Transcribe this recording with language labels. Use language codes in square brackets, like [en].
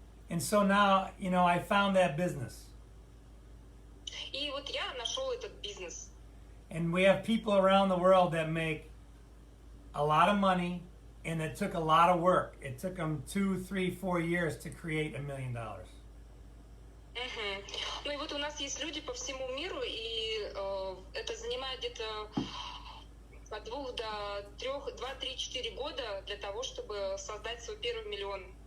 [en] And so now, I found that business. [ru] И вот я нашел этот бизнес. [en] And we have people around the world that make a lot of money, and it took a lot of work. It took them 2, 3, 4 years to create $1 million. [ru] Ну и вот у нас есть люди по всему миру, и это занимает где-то от 2 до 3, 2, 3, 4 года для того, чтобы создать свой первый $1 миллион.